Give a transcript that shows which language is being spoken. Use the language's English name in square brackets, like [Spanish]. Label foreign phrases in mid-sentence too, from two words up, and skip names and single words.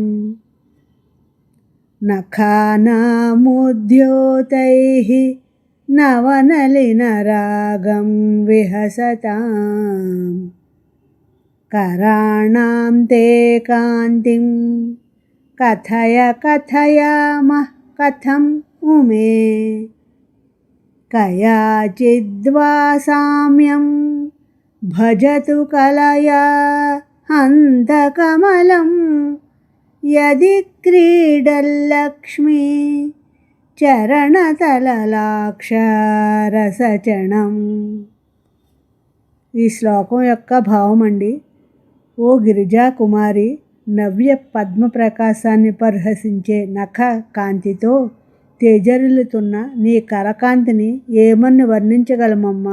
[Sanskrit] नखानामुद्योतैः नवनलिनरागं विहसतां कराणां ते कान्तिं कथय कथयामः कथं उमे कयाचिद्वा साम्यं भजतु कलया हन्तकमलम् यदि क्रीडल्लक्ष्मी చరణతలలాక్షరసచణం. [Telugu] ఈ శ్లోకం యొక్క భావం అండి. ఓ గిరిజా కుమారి, నవ్య పద్మ ప్రకాశాన్ని పరిహసించే నఖ కాంతితో తేజరిల్లుతున్న నీ కరకాంతిని ఏమని వర్ణించగలమమ్మా?